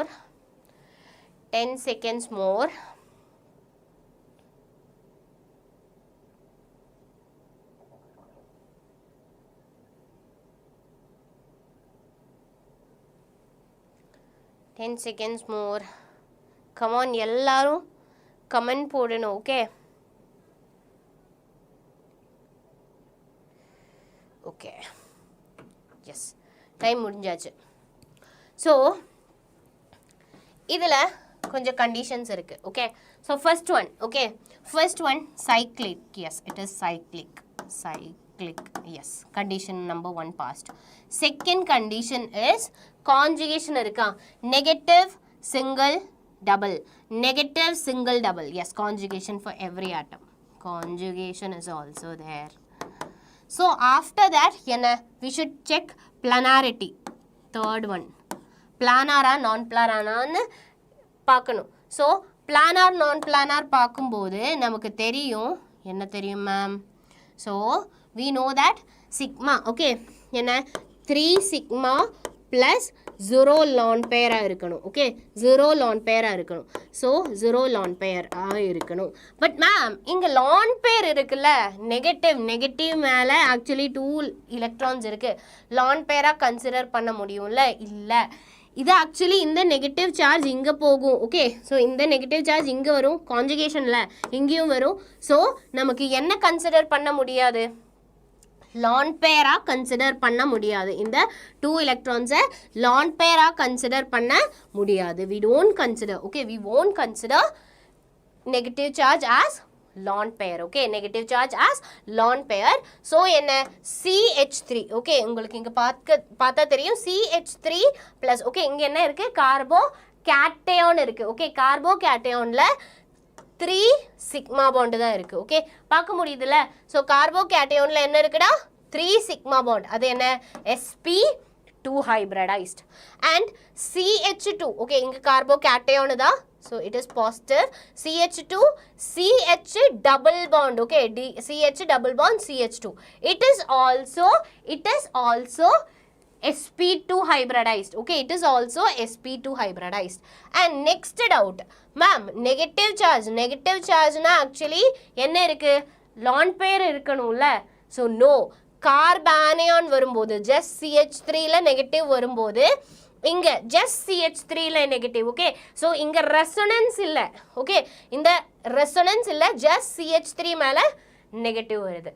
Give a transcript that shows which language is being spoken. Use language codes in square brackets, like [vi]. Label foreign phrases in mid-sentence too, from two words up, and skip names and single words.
[en] 10 seconds more. 10 seconds more. Come on, [ta] எல்லாரும் comment போடணும், okay? [en] Okay. Yes. Time [ta] முடிஞ்சாச்சு. So, இதுல கொஞ்ச conditions இருக்கு, [en] okay? So, first one, okay? First one, cyclic. Yes, it is cyclic. Cyclic. Yes. Condition number 1 passed. Second condition is conjugation irukka. Negative, single, double. Negative, single, double. Yes, conjugation for every atom. Conjugation is also there. So, after that, we should check planarity. Third one. Planara, non-planara [ta] பார்க்கணும். [en] So, planar, non-planar [ta] பார்க்கும்போது நமக்கு தெரியும். என்ன தெரியும் [en] ma'am? So, we know that sigma, okay? [ta] என்ன [en] 3 sigma plus 0 lone pair [ta] இருக்கணும். Okay? [en] 0 lone pair [ta] இருக்கணும். So, [en] 0 lone pair [ta] இருக்கணும். [en] But ma'am, [ta] இங்க [en] lone pair [ta] இருக்குல்ல, negative மேல actually 2 electrons இருக்கு. [en] Lone pair consider [ta] பண்ண முடியும்ல? இல்ல. இது actually இந்த negative charge இங்க போகும். Okay? So, இந்த [en] negative charge [ta] இங்க வரும். Conjugationல இங்கேயும் வரும். So, நமக்கு என்ன consider பண்ண முடியாது? [en] lone pair consider [ta] பண்ண முடியாது. இந்த 2 electrons [en] lone pair consider [ta] பண்ண முடியாது. [en] We don't consider. Okay, we won't consider negative charge as lone pair. Okay, negative charge as lone pair. [ta] So என்ன CH3. Okay, உங்களுக்கு இங்க பார்த்தா தெரியும் [en] CH3 plus. [ta] Okay, இங்க என்ன இருக்கு? Carbocation இருக்கு. Okay, carbocationல [en] 3 sigma bond [ta] தான் இருக்கு. ஓகே பார்க்க முடியுதுல? ஸோ கார்போகேட்டயோன்ல என்ன இருக்குடா? [en] 3 sigma bond. [ta] அது என்ன? [en] sp2 hybridized. And CH2. [ta] ஓகே இங்க கார்போகேட்டயோன் தான். [en] So it is positive. CH2, CH double bond. Okay, CH double bond, CH2. It is also sp2 hybridized. Okay, it is also sp2 hybridized. And next doubt, ma'am, negative charge na actually [ta] என்ன இருக்கு? lone pair இருக்கணும்ல? [en] So no, carbanion [ta] வரும்போது [en] just CH3 [ta] ல negative வரும்போது இங்க [en] just CH3 [ta] ல negative. [en] okay, so [ta] இங்க resonance இல்ல. okay, இந்த resonance இல்ல, [en] just CH3 [ta] மேல negative வருது.